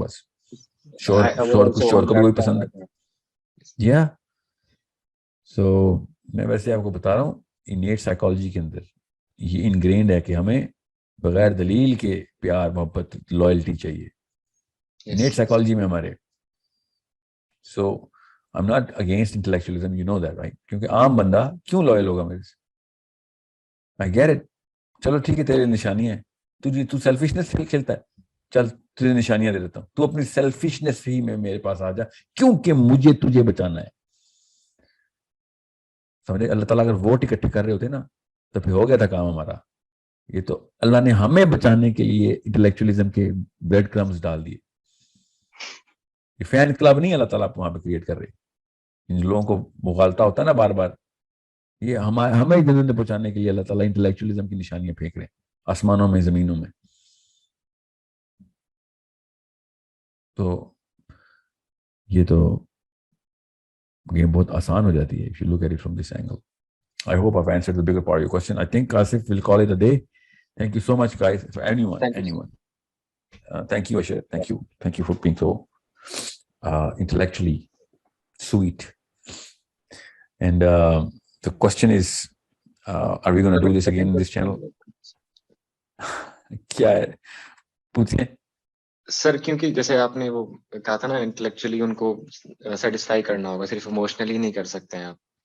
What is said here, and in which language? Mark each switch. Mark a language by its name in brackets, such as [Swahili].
[Urdu] بس شوہر کو بھی وہی پسند ہے. یا سو میں ویسے آپ کو بتا رہا ہوں انیٹ سائیکالوجی کے اندر یہ انگرینڈ ہے کہ ہمیں بغیر دلیل کے پیار محبت لائلٹی چاہیے. انیٹ سائیکالوجی میں ہمارے. [English] So I'm not against intellectualism, you know that, right? [Urdu] کیونکہ عام بندہ کیوں لوئل ہوگا میرے سے؟ [English] I get it. [Urdu] چلو ٹھیک ہے تیرے نشانیاں ہیں, تو سیلفشنس سے کھیلتا ہے, چل تجھے نشانیاں دے دیتا ہوں, تو اپنی سیلفشنس ہی میں میرے پاس آ جا کیونکہ مجھے تجھے بچانا ہے. سمجھے؟ اللہ تعالیٰ اگر ووٹ اکٹھے کر رہے ہوتے نا تو پھر ہو گیا تھا کام ہمارا. یہ تو اللہ نے ہمیں بچانے کے لیے انٹلیکچولیزم کے بریڈ کرمز ڈال دیے. یہ فین انقلاب نہیں اللہ تعالیٰ وہاں پہ کریٹ کر رہے. ان لوگوں کو مغالطہ ہوتا ہے نا بار بار, یہ ہمیں جنت پہنچانے کے لیے اللہ تعالیٰ انٹلیکچولیزم کی نشانیاں پھینک رہے ہیں آسمانوں میں زمینوں میں. تو یہ تو گیم بہت آسان ہو جاتی ہے [English] if you look at it from this angle. I hope I've answered the bigger part of your question. I think Asif will call it a day. Thank you so much guys. For anyone. Thank you Ashir. Thank you for being so intellectually sweet. And the question is, are we going to do this again in this channel? [Urdu] کیا ہے پوچھیں سر. کیونکہ جیسے آپ نے وہ کہا تھا نا انٹلیکچولی ان کو سیٹسفائی کرنا ہوگا, صرف ایموشنلی نہیں کر سکتے ہیں آپ.